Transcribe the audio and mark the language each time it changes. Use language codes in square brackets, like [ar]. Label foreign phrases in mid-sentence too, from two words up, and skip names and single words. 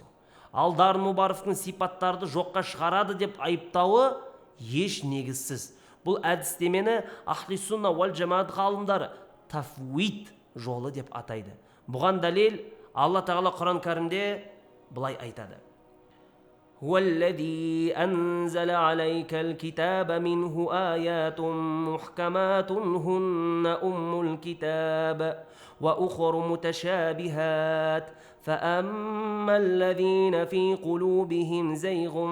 [kk] Ал Дарын Мұбаровтың сипаттарды жоққа шығарады деп айыптауы еш негізсіз. Бұл әдістемені Ахли Сунна уал Жамаат ғалымдары тафвид жолы деп атайды. Бұған дәлел Алла тағала Құран кәрімде былай айтады: [ar] هو الذي أنزل عليك الكتاب منه آيات محكمات هن أم الكتاب وأخر متشابهات فأما الذين في قلوبهم زيغ